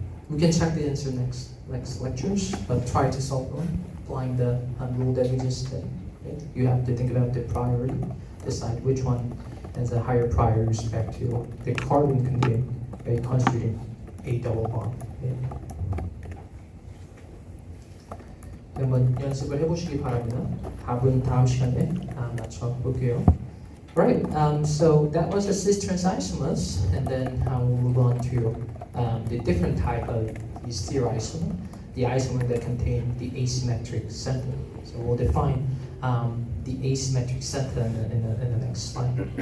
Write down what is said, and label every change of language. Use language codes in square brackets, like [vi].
[en] We can check the answer next lectures, but try to solve one, applying the rule that we just did. Right? You have to think about the priority, decide which one has a higher priority with respect to the carbon constituting a double bond. [ko] 네. 한번 연습을 해보시기 바랍니다. 답은 다음 시간에 맞춰볼게요. [en] Right, so that was the cis-trans isomers, and then we'll move on to the different type of the stereoisomer, the isomer that contain the asymmetric center. So we'll define the asymmetric center in the next slide.